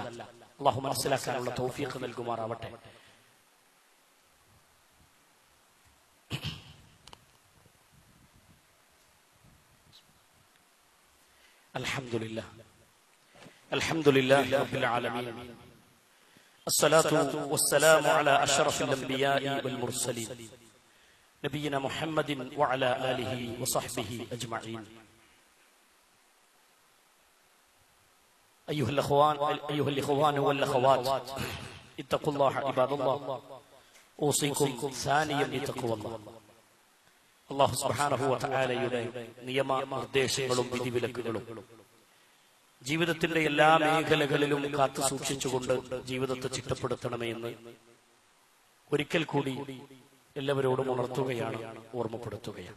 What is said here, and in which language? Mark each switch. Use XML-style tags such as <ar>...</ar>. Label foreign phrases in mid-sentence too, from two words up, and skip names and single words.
<ml>അല്ലാഹു മനസ്സിലാക്കാനുള്ള തൗഫീഖ് നൽകുമാറാവട്ടെ.</ml> <ar>الحمد لله رب العالمين. الصلاة والسلام على أشرف الأنبياء والمرسلين نبينا محمد وعلى آله وصحبه أجمعين. أيها الإخوان والأخوات، اتقوا الله عباد الله، أوصيكم ثانيا بتقوى الله.</ar> <ml>അല്ലാഹു സുബ്ഹാനഹു വ തആലയുടെ നിയമ നിർദ്ദേശങ്ങളും വിധിവിലക്കുകളും ജീവിതത്തിന്റെ എല്ലാ മേഖലകളിലും കാത്തു സൂക്ഷിച്ചുകൊണ്ട് ജീവിതത്തെ ചിട്ടപ്പെടുത്തണമേ എന്ന് ഒരിക്കൽ കൂടി എല്ലാവരോടും ഉണർത്തുകയാണ്, ഓർമ്മപ്പെടുത്തുകയാണ്.</ml>